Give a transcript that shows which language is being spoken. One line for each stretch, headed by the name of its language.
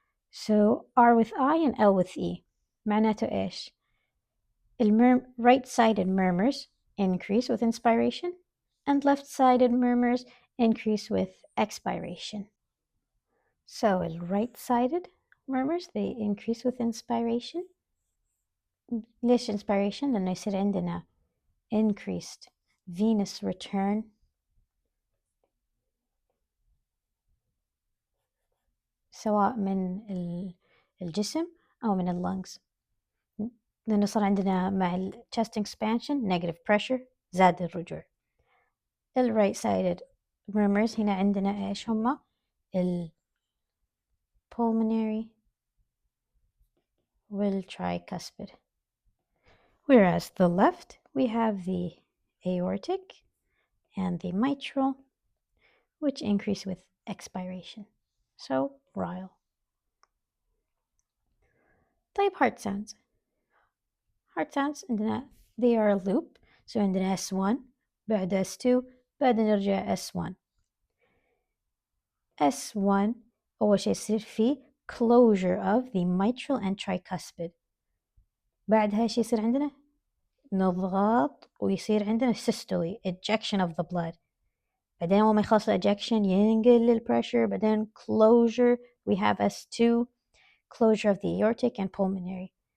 English: So R with I and L with E.
Arabic: معناته إيش؟
English: right-sided murmurs increase with inspiration and left-sided murmurs increase with expiration. So right-sided murmurs, they increase with inspiration.
Arabic: ليش inspiration؟ لأنه يصير عندنا
English: increased venous return
Arabic: سواء من الجسم أو من اللنجز. لأنه صار عندنا مع ال
English: chest expansion negative pressure
Arabic: زاد الرجوع. ال right sided murmurs هنا عندنا إيش هما؟ ال pulmonary وال tricuspid.
English: Whereas the left we have the aortic and the mitral, which increase with expiration. So RILE. طيب, heart sounds. Heart sounds عندنا they are a loop.
Arabic: So عندنا S1 بعد S2 بعد نرجع S1.
English: S1
Arabic: أول شيء يصير فيه
English: closure of the mitral and tricuspid.
Arabic: بعدها ايش يصير عندنا؟ نضغط ويصير عندنا systole,
English: ejection of the blood.
Arabic: بعدين أول ما يخلص ejection ينقل الpressure.
English: بعدين closure, we have S2, closure of the aortic and pulmonary.